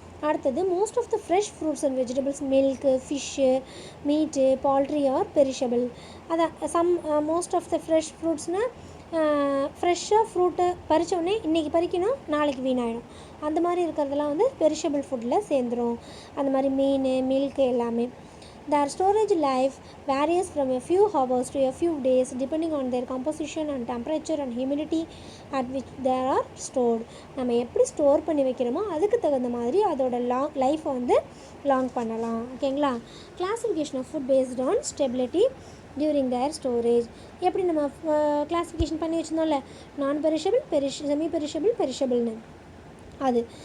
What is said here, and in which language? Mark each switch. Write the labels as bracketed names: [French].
[English] அடுத்தது most of the fresh fruits and vegetables, milk, fish, meat, poultry are perishable. [Tamil] அதான் most of the fresh ஃப்ரூட்ஸ்னால் ஃப்ரெஷ்ஷாக ஃப்ரூட்டை பறித்தோடனே இன்றைக்கி பறிக்கணும், நாளைக்கு வீணாயிடும். அந்த மாதிரி இருக்கிறதெல்லாம் வந்து பெரிஷபிள் ஃபுட்டில் சேர்ந்துடும். அந்த மாதிரி மீன், மில்க்கு எல்லாமே. [English] Their storage life varies from a few hours to a few days depending on their composition and temperature and humidity at which they are stored. [Tamil] நம்ம எப்படி ஸ்டோர் பண்ணி வைக்கிறோமோ அதுக்கு தகுந்த மாதிரி அதோட லைஃப்பை வந்து லாங் பண்ணலாம். ஓகேங்களா? [English] Classification of food based on stability during their storage. [Tamil] எப்படி நம்ம கிளாசிஃபிகேஷன் பண்ணி வச்சுருந்தோம்ல, நான் பெரிஷபிள், செமி பெரிஷபிள், பெரிஷபிள்னு. அது.